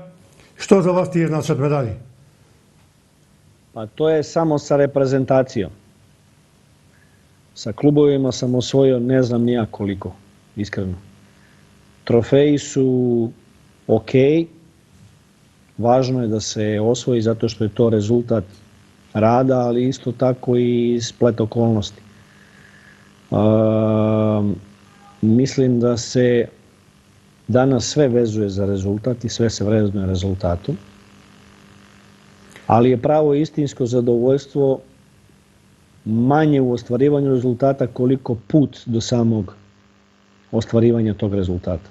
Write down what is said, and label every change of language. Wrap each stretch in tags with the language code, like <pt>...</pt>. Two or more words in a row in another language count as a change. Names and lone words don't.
<mk>Што за вас тие значат медали? Па тоа е само</mk> <sr>sa репрезентацијом. Sa клубовима сам освојio не знам ни ја колико, искрено. Трофеи су окей. Важно je da se osvoji zato što je to rezultat rada, ali isto tako i splet okolnosti. Mislim da se danas sve vezuje za rezultat i sve se vrednuje rezultatom, ali je pravo istinsko zadovoljstvo manje u ostvarivanju rezultata koliko put do samog ostvarivanja tog rezultata.</sr>